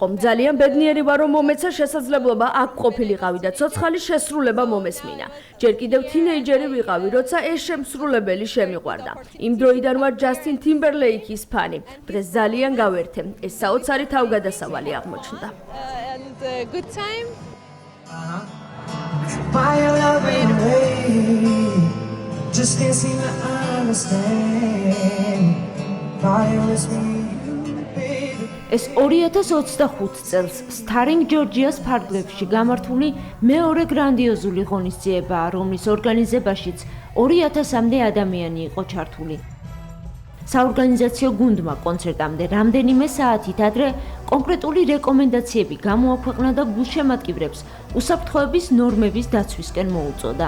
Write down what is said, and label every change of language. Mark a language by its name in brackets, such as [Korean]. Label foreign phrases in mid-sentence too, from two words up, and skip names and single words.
[Georgian] ძალიან ბედნიერი ვარ, რომ მომეცა შესაძლებლობა აქ ყოფილიყავი და ცოცხალი შესრულება მომესმინა. ჯერ კიდევ თინეიჯერი ვიყავი, როცა ეს შემსრულებელი შემიყვარდა. იმ დროიდან ვარ ჯასტინ ტიმბერლეიკის ფანი. დღეს ძალიან გავერთე. ეს საოცარი თავგადასავალი აღმოჩნდა. [English] Just can't seem to understand why it was me. [Georgian] ეს 2025 წელს სტარინგ ჯორჯიას ფარგლებში გამართული მეორე გრანდიოზული ღონისძიებაა, რომლის ორგანიზებაშიც 2000-მდე ადამიანი იყო ჩართული. საორგანიზაციო გუნდმა კონცერტამდე რამდენიმე საათით ადრე კონკრეტული რეკომენდაციები გამოაქვეყნა და გულშემატკივრებს უსაფრთხოების ნორმების დაცვისკენ მოუწოდა.